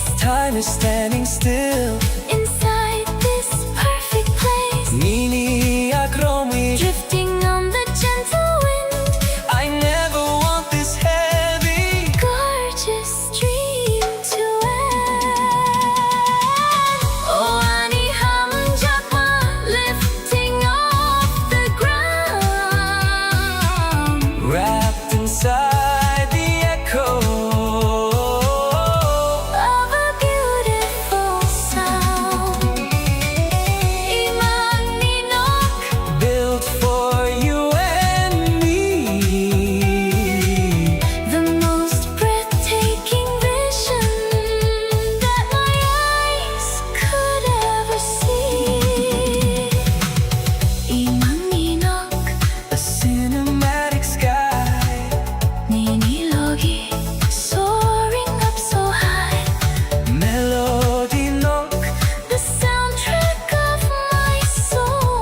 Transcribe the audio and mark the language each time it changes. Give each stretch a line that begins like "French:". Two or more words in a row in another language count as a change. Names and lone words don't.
English: time is standing still. Inside this perfect place,
Kok Borok: Nini akromi,
English: drifting on the gentle wind. I never want this heavy. Gorgeous dream to end.
Kok Borok: Oh, ani hum jakma,
English: lifting off the ground. Wrapped inside the echo Of a beautiful sound.
Kok Borok: Imang ninok,
English: built for you and me. the most breathtaking vision that my eyes could ever see.
Kok Borok: Imang ninok,
English: A cinematic sky, ninilogi, soaring up so high. melody nook, The soundtrack of my soul.